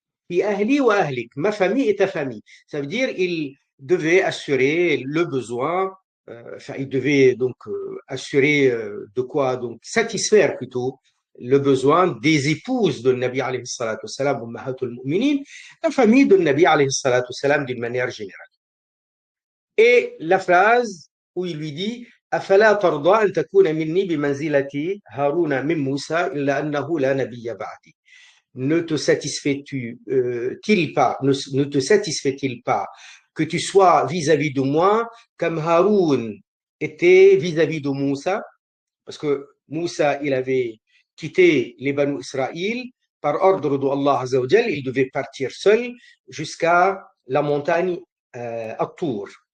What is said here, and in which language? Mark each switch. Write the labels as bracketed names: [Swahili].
[Arabic] Fi ahli wa ahlik, [French] ma famille et ta famille. Ça veut dire il devait assurer le besoin, enfin il devait donc assurer de quoi donc satisfaire plutôt le besoin des épouses de Nabi alayhi salatu salam, ummahatul mu'minin, la famille de Nabi alayhi salatu salam d'une manière générale. Et la phrase où il lui dit [Arabic] أفلا ترضى أن تكون مني بمنزلة هارون من موسى إلا أنه لا نبي بعدي. [French] Ne te satisfais-tu-il pas, ne te satisfait-il pas que tu sois vis-à-vis de moi comme Haroun était vis-à-vis de Moussa? Parce que Moussa, il avait quitté les Banu Israël par ordre d'Allah Azza wa Jal, il devait partir seul jusqu'à la montagne At-Tour.